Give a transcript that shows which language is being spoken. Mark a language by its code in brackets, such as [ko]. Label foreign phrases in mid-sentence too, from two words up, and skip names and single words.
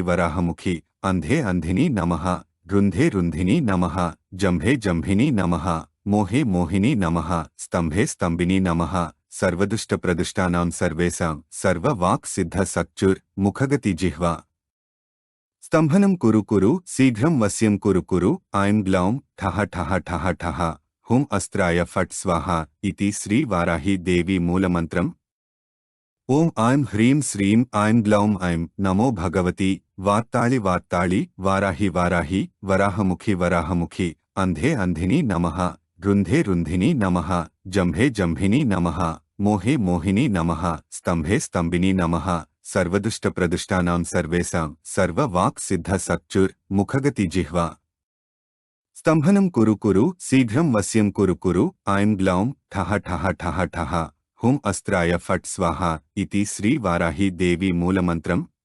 [sa] वराहमुखी अंधे अंधिनी नमः रुन्धे रुन्धिनी नमः जम्भे जम्भिनी नमः मोहे मोहिनी नमः स्तम्भे स्तम्भिनी नमः सर्वदुष्टप्रदुष्टानां सर्वेषां सर्ववाक्सिद्धसक्चुर् मुखगति जिह्वा स्तम्भनं कुरु कुरु शीघ्रं वश्यं कुरु कुरु ऐं ग्लौं ठः ठः ठः ठः हुं अस्त्राय फट् स्वाहा इति श्री वाराही देवी मूलमन्त्रम्। ఓం ఐం హ్రీం శ్రీం ఐం గ్లౌం ఐం నమో భగవతి వాత్తాళి వాత్తాళి వారాహి వారాహి వరాహముఖి వరాహముఖి అంధే అంధిని నమః రుంధే రుంధిని నమః జంభే జంభిని నమః మోహే మోహిని నమః స్తంభే స్తంభిని నమః సర్వదుష్ట ప్రదుష్టానాం సర్వేషాం సర్వ వాక్ సిద్ధ సక్చుర్ ముఖగతి జిహ్వా స్తంభనం కురు కురు శీఘ్రం వశ్యం కురు కురు ఐం గ్లౌం ఠహ ఠహ ఠహ ఠహ హుం అస్త్రాయ ఫట్ స్వాహ ఇతి శ్రీ వారాహి దేవి మూలమంత్రం.